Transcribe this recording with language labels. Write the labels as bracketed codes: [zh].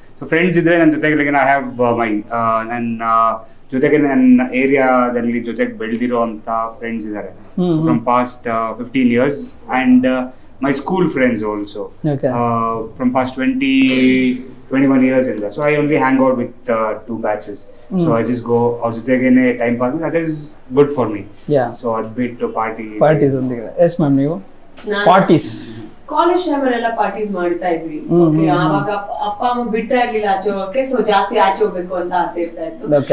[kn] So friends ಇದ್ರೆ ನನ್ನ ಜೊತೆಗೆ [en] I have my [kn] ನನ್ನ ಜೊತೆಗೆ ನನ್ನ ಏರಿಯಾದಲ್ಲಿ ಜೊತೆಗೆ ಬೆಳೆದಿರೋ ಅಂತ ಫ್ರೆಂಡ್ಸ್ ಇದ್ದಾರೆ. [en] So from past 15 years and my school friends also. Okay. From past 21 years in there. So I only hang out with 2 batches. So I just go [kn] ಅವ್ರ ಜೊತೆಗೇನೆ time pass. [en] That is good for me. Yeah. [kn] So ಅದ್ ಬಿಟ್ಟು parties ಒಂದಿಗೆ. Yes ma'am, ನೀವು parties college ಟೈಮಲ್ಲೆಲ್ಲ parties ಮಾಡ್ತಾ ಇದ್ವಿ. ಆವಾಗ ಅಪ್ಪ ಅಮ್ಮ ಬಿಡ್ತಾ ಇರ್ಲಿಲ್ಲ ಆಚೆ ಹೋಗಕ್ಕೆ. ಸೊ ಜಾಸ್ತಿ ಆಚೆ ಹೋಗ್ಬೇಕು ಅಂತ ಆಸೆ ಇರ್ತಾ ಇತ್ತು.